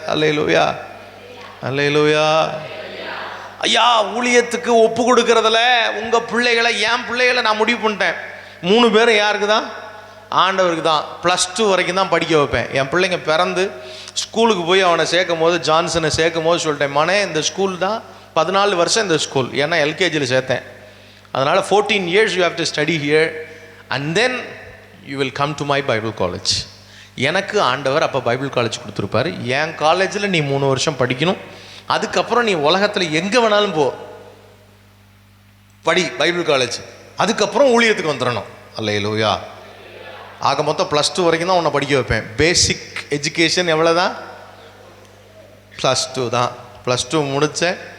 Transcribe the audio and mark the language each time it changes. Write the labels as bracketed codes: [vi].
[ta] அல்லேலூயா, அல்லேலூயா. ஐயா, ஊழியத்துக்கு ஒப்பு கொடுக்கறதுல உங்கள் பிள்ளைகளை, என் பிள்ளைகளை நான் முடிவு பண்ணிட்டேன். 3 பேரும் யாருக்கு தான்? ஆண்டவருக்கு தான். +2 வரைக்கும் தான் படிக்க வைப்பேன். என் பிள்ளைங்க பிறந்து ஸ்கூலுக்கு போய் அவனை சேர்க்கும் போது, ஜான்சனை சேர்க்கும் போது சொல்லிட்டேன், மனே இந்த ஸ்கூல் தான் 14 வருஷம் இந்த ஸ்கூல். ஏன்னா எல்கேஜியில் சேர்த்தேன். அதனால் [en] 14 years you have to study here and then you will come to my Bible college. [ta] எனக்கு ஆண்டவர் அப்போ பைபிள் காலேஜ் கொடுத்துருப்பாரு. என் காலேஜில் நீ 3 வருஷம் படிக்கணும், அதுக்கப்புறம் நீ உலகத்தில் எங்கே வேணாலும் போ, படி பைபிள் காலேஜ், அதுக்கப்புறம் ஊழியத்துக்கு வந்துடணும். அல்லேலூயா. ஆக மொத்தம் +2 வரைக்கும் தான் உன்னை படிக்க வைப்பேன். [en] basic education [ta] எவ்வளோ தான்? +2 தான். +2 முடித்தேன்.